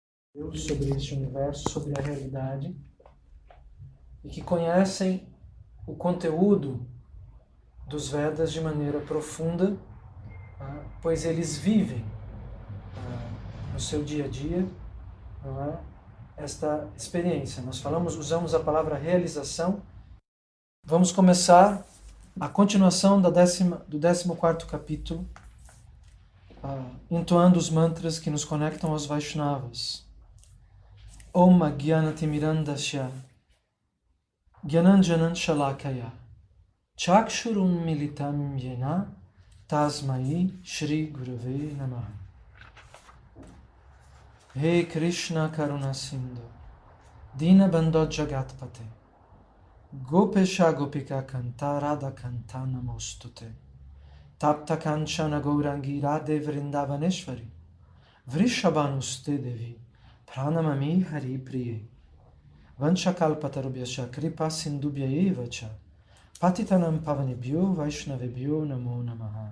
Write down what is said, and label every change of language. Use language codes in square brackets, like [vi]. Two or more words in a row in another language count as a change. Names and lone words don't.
[pt] Deus, sobre este universo, sobre a realidade, e que conhecem o conteúdo dos Vedas de maneira profunda, pois eles vivem no seu dia a dia, não é, esta experiência. Nós usamos a palavra realização. Vamos começar a continuação do 14º capítulo, entoando os mantras que nos conectam aos Vaishnavas. [sa] Om Jnanatimirandasya Jnananjanan Shalakaya Chakshurun Militam Yena Tasmai Shri Gurave Namaha. He Krishna Karuna Sindhu Dina Bandho Jagatpate Gopesha Gopika Kanta Radha Kanta Namostute Tapta Kanchana Gaurangi Radhe Vrindavaneshvari Vrishabhanuste Devi Pranamami Hari Priye Vanchakalpatarubhyascha Kripa Sindubhya Evacha Patitanam Pavanebhyo Vaishnavebhyo Namo Namaha.